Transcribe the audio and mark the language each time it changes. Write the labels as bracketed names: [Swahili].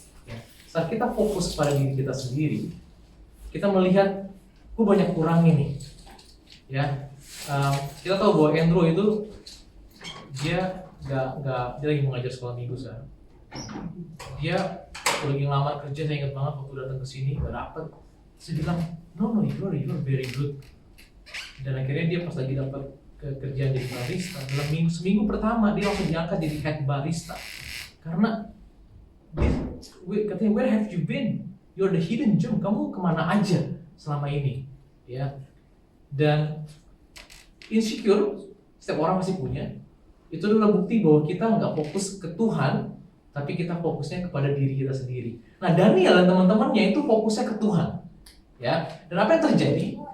[Indonesian] Ya, saat kita fokus pada diri kita sendiri, kita melihat, aku banyak kurang ini. Ya, kita tahu bahwa Andrew itu dia lagi mengajar sekolah minggu sekarang. Dia lagi ngelamar kerja, saya ingat banget waktu datang ke sini nggak dapet. Saya bilang, [English] no, you're very good. [Indonesian] Dan akhirnya dia pas lagi dapat kerjaan jadi barista, dalam seminggu pertama dia langsung diangkat jadi head barista. Karena katanya, [English] where have you been? You're the hidden gem. [Indonesian] Kamu kemana aja selama ini? Ya. Dan insecure setiap orang masih punya. Itu adalah bukti bahwa kita nggak fokus ke Tuhan, tapi kita fokusnya kepada diri kita sendiri. Nah, Daniel dan teman-temannya itu fokusnya ke Tuhan. Ya, dan apa yang terjadi?